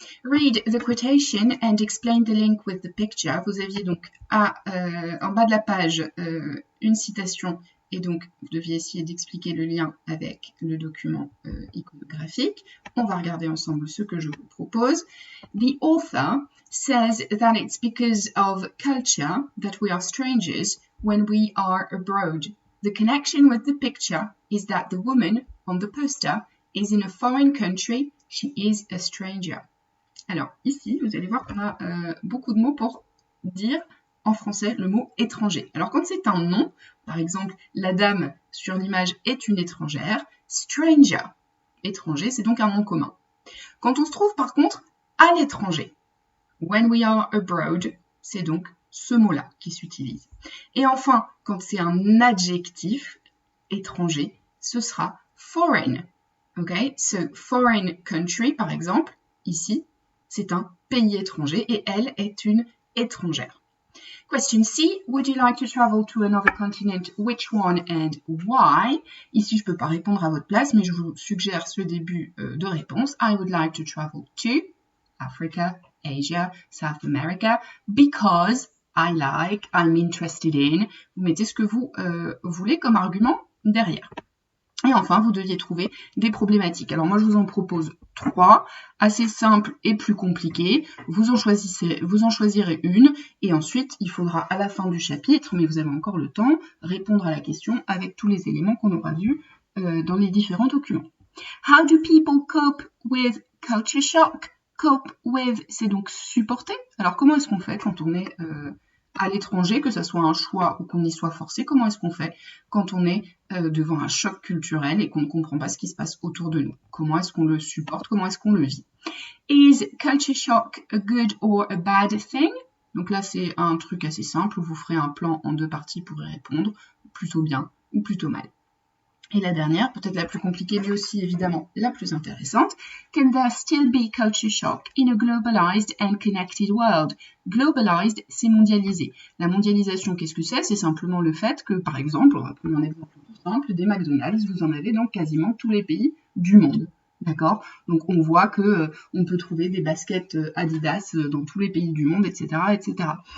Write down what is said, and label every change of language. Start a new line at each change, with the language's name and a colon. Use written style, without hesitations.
English: Read the quotation and explain the link with the picture.
French: Vous aviez donc en bas de la page une citation et donc vous deviez essayer d'expliquer le lien avec le document iconographique. On va regarder ensemble ce que je vous propose.
English: The author says that it's because of culture that we are strangers when we are abroad. The connection with the picture is that the woman on the poster is in a foreign country. She is a stranger.
French: Alors ici, vous allez voir qu'on a beaucoup de mots pour dire en français le mot étranger. Alors quand c'est un nom, par exemple, la dame sur l'image est une étrangère. Stranger, étranger, c'est donc un nom commun. Quand on se trouve par contre à l'étranger,
English: when we are abroad,
French: c'est donc ce mot-là qui s'utilise. Et enfin, quand c'est un adjectif étranger, ce sera foreign. Okay?
English: So, foreign country,
French: par exemple, ici, c'est un pays étranger et elle est une étrangère. Question C.
English: Would you like to travel to another continent? Which one and why?
French: Ici, je ne peux pas répondre à votre place, mais je vous suggère ce début de réponse.
English: I would like to travel to Africa, Asia, South America, because I like, I'm interested in.
French: Vous mettez ce que vous voulez comme argument derrière. Et enfin, vous deviez trouver des problématiques. Alors moi, je vous en propose 3, assez simples et plus compliquées. Vous en choisirez une et ensuite, il faudra à la fin du chapitre, mais vous avez encore le temps, répondre à la question avec tous les éléments qu'on aura vus dans les différents documents.
English: How do people cope with culture shock? Cope with,
French: c'est donc supporter. Alors comment est-ce qu'on fait quand on est à l'étranger, que ce soit un choix ou qu'on y soit forcé? Comment est-ce qu'on fait quand on est devant un choc culturel et qu'on ne comprend pas ce qui se passe autour de nous? Comment est-ce qu'on le supporte? Comment est-ce qu'on le vit?
English: Is culture shock a good or a bad thing?
French: Donc là, c'est un truc assez simple où vous ferez un plan en 2 parties pour y répondre, plutôt bien ou plutôt mal. Et la dernière, peut-être la plus compliquée, mais aussi évidemment la plus intéressante.
English: Can there still be culture shock in a globalized and connected world?
French: Globalized, c'est mondialisé. La mondialisation, qu'est-ce que c'est? C'est simplement le fait que, par exemple, on va prendre un exemple tout simple, des McDonald's, vous en avez dans quasiment tous les pays du monde. D'accord? Donc on voit que on peut trouver des baskets Adidas dans tous les pays du monde, etc., etc.